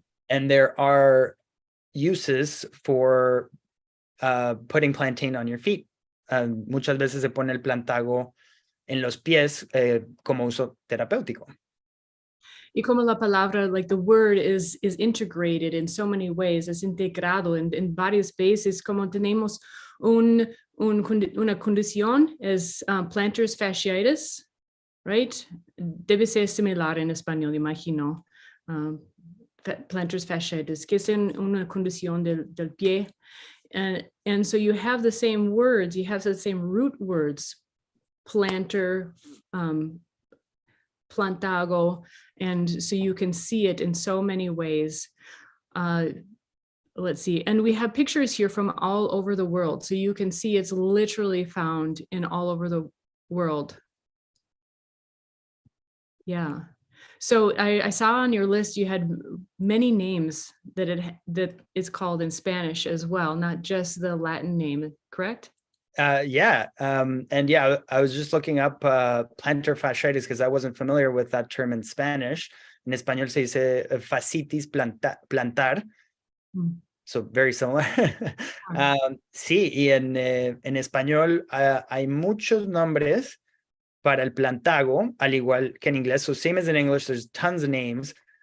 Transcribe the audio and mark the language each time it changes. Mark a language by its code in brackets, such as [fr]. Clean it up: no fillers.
[en] And there are uses for putting plantain on your feet. [es] Muchas veces se pone el Plantago en los pies como uso terapéutico. Y como la palabra, [en] like the word is integrated in so many ways, [es] es integrado en varios veces, como tenemos una condición, es plantar fasciitis, right? Debe ser similar en español, imagino. Plantar fasciitis, que es una condición del pie. [en] And so you have the same words, you have the same root words, planter, Plantago, and so you can see it in so many ways. Let's see, and we have pictures here from all over the world, so you can see it's literally found in all over the world. Yeah. So I saw on your list you had many names that it's called in Spanish as well, not just the Latin name, correct? Yeah. And yeah, I was just looking up plantar fasciitis because I wasn't familiar with that term in Spanish. [es] En español se dice fascitis plantar. [en] So very similar. [es] Sí, y en español hay muchos nombres para el plantago, al igual que en inglés. [en] So same as in English, there's tons of names.